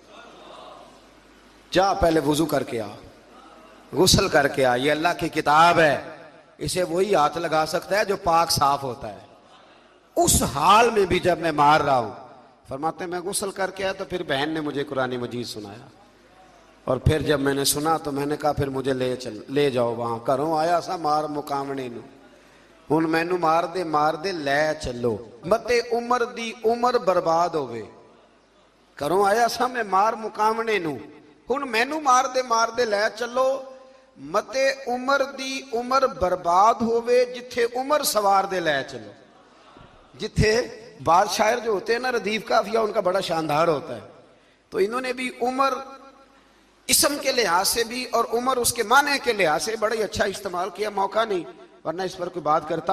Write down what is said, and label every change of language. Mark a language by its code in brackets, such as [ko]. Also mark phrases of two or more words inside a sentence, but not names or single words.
[ur] جا پہلے وضو کر کے آ، غسل کر کے آ، یہ اللہ کی کتاب ہے، اسے وہی ہاتھ لگا سکتا ہے جو پاک صاف ہوتا ہے۔ اس حال میں بھی جب میں مار رہا ہوں، فرماتے ہیں میں غسل کر کے آیا تو پھر بہن نے مجھے قرآن مجید سنایا، اور پھر جب میں نے سنا تو میں نے کہا پھر مجھے لے جاؤ وہاں، [pa] کروں آیا سا مار مقامنے نو، ہن مینو مار دے لے چلو، متے عمر دی عمر برباد ہوئے، کروں آیا سا میں مار مقامنے نو، ہن مینو مار دے لے چلو، متے عمر دی عمر برباد ہوئے، جتھے عمر سوار دے لے چلو۔ [ur] جتھے بعض شاعر جو ہوتے ہیں نا ردیف قافیہ ان کا بڑا شاندار ہوتا ہے، تو انہوں نے بھی عمر اسم کے لحاظ سے بھی اور عمر اس کے معنی کے لحاظ سے بڑا ہی اچھا استعمال کیا، موقع نہیں ورنہ اس پر کوئی بات کرتا۔